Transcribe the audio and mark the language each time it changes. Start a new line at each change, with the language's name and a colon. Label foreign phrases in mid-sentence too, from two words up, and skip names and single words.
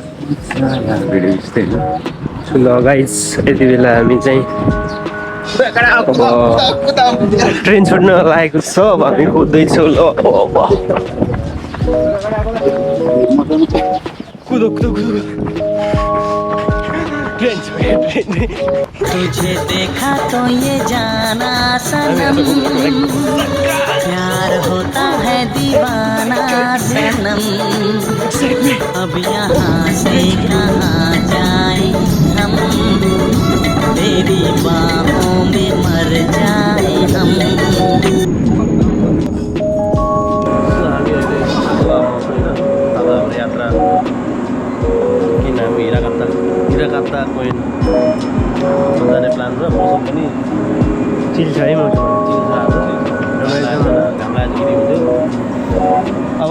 Nepali: भिडियो यस्तै हो सो ल गाइस यति बेला हामी चाहिँ ट्रेन छोड्न लागेको छ अब हामी कुद्दैछौँ ल कुदो कुदो कुदो ट्रेन छोड्यो ट्रेन
Hindi: तुझे देखा तो ये जाना सनम प्यार होता है दीवाना सनम अब यहाँ से कहाँ जाए हम तेरी बाहों में मर जाए हम
Nepali: यात्रा किन हामी हिराकाप्ता कोइन जाने प्लान छ मौसम पनि चिल छ है मौसम चिल छ घाम लागेको हुन्थ्यो अब